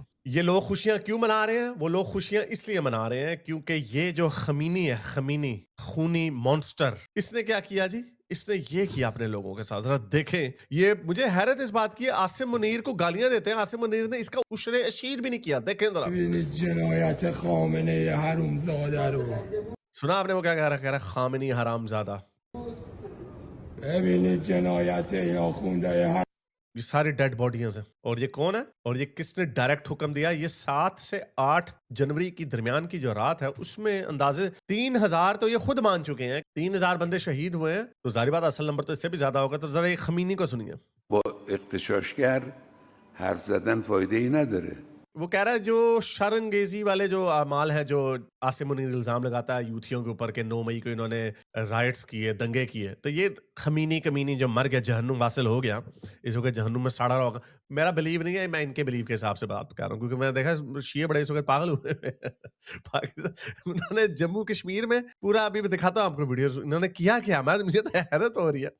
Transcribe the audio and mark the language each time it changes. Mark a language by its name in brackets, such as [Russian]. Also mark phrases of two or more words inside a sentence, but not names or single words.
[Urdu] یہ لوگ خوشیاں کیوں منا رہے ہیں؟ وہ لوگ خوشیاں اس لیے منا رہے ہیں کیونکہ یہ جو خمینی ہے، خمینی خونی مونسٹر، اس نے کیا کیا جی? اس نے یہ کیا اپنے لوگوں کے ساتھ۔ ذرا دیکھیں، یہ مجھے حیرت اس بات کی ہے، عاصم منیر کو گالیاں دیتے ہیں. عاصم منیر نے اس کا عشر عشیر بھی نہیں کیا. دیکھیں ذرا, [Persian] ببینید جنایت خامنه ای حرومزاده رو. [Urdu] سنا آپ نے وہ کیا کہہ رہا ہے? خامنی حرامزادہ. [Persian] ببینید جنایت این آخونده. [Urdu] یہ ساری [English] dead bodies [Urdu] ہیں. اور یہ کون ہے اور یہ کس نے ڈائریکٹ حکم دیا؟ یہ 7 سے 8 جنوری کی درمیان کی جو رات ہے، اس میں اندازے 3000 تو یہ خود مان چکے ہیں. 3000 بندے شہید ہوئے ہیں، تو ظاہر بات اصل نمبر تو اس سے بھی زیادہ ہوگا. تو ذرا یہ خمینی کو سنیے. [Persian] با اغتشاشگر حرف زدن فایده ای نداره. [Urdu] وہ کہہ رہا ہے جو شرمانگیزی والے جو اعمال ہیں، جو عاصم منیر الزام لگاتا ہے یوتھیوں کے اوپر کے 9 مئی کو انہوں نے رائٹس کیے، دنگے کیے، تو یہ خمینی کمینی جو مر گیا، جہنم واصل ہو گیا، اس وقت جہنم میں سڑا رہا ہوگا. میرا بلیو نہیں ہے، میں ان کے بلیو کے حساب سے بات کر رہا ہوں، کیونکہ میں نے دیکھا شیعے بڑے اس وقت پاگل ہوئے پاکستان انہوں نے جموں کشمیر میں پورا، ابھی میں دکھاتا ہوں آپ کو ویڈیو، انہوں نے کیا کیا، میں مجھے تو حیرت ہو رہی ہے.